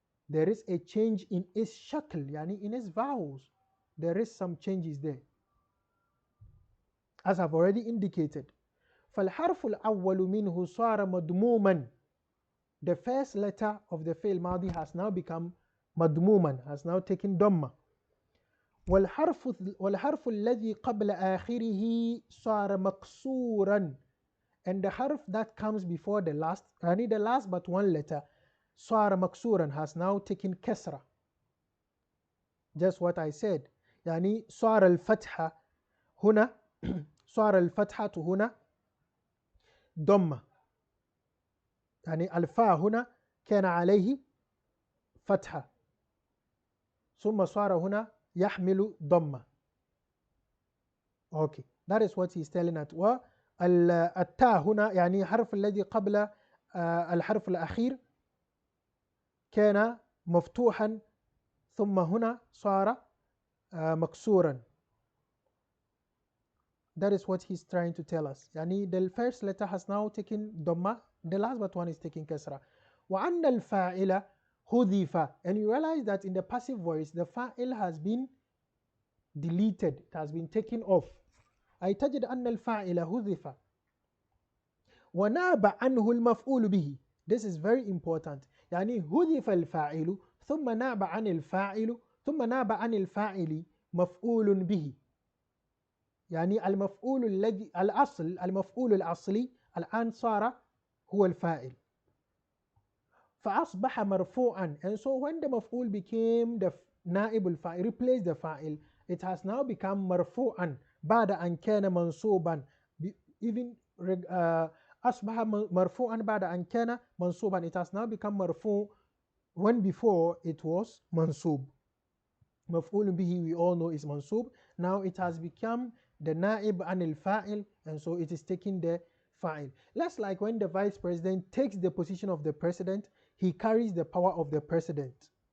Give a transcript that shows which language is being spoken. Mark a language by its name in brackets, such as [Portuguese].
[English] There is a change in its shakl, [Arabic] yani [English] in its vowels. There is some changes there, as I've already indicated. [Arabic] فالحرف الأول منه صار مضموما. [English] The first letter of the فعل الماضي has now become مضموما, has now taken ضمة. [Arabic] والحرف الذي قبل آخره صار مكسورا. [English] And the حرف that comes before the last, يعني the last but one letter, [Arabic] صار مكسورا, [English] has now taken كسرة. Just what I said. [Arabic] يعني صار الفتحة هنا صار الفتحة هنا ضمة. يعني الفاء هنا كان عليه فتحة ثم صار هنا يحمل ضمة. [English] Okay, that is what he is telling us. [Arabic] والتاء هنا يعني الحرف الذي قبل الحرف الأخير كان مفتوحا ثم هنا صار مكسورا. [English] That is what he's trying to tell us. [Arabic] يعني [English] the first letter has now taken ضمة, the last but one is taking كسرة. [Arabic] وأن الفاعل حذف, [English] and you realize that in the passive voice the فاعل has been deleted, it has been taken off. [Arabic] أي تجد أن الفاعل حذف وناب عنه المفعول به. [English] This is very important. [Arabic] يعني حذف الفاعل ثم ناب عن الفاعل ثم ناب عن الفاعل مفعول به. يعني المفعول الذي المفعول الأصلي الآن صار هو الفاعل. فأصبح مرفوعا. [English] And so when the مفعول became the نائب الفاعل, replaced the فاعل, it has now become [Arabic] مرفوعا بعد أن كان منصوبا. [English] Even [Arabic] أصبح مرفوعا بعد أن كان منصوبا. [English] It has now become مرفوع when before it was منصوب. مفعول به we all know is منصوب. Now it has become the نائب عن الفاعل, and so it is taking the فاعل. Less like when the vice president takes the position of the president, he carries the power of the president.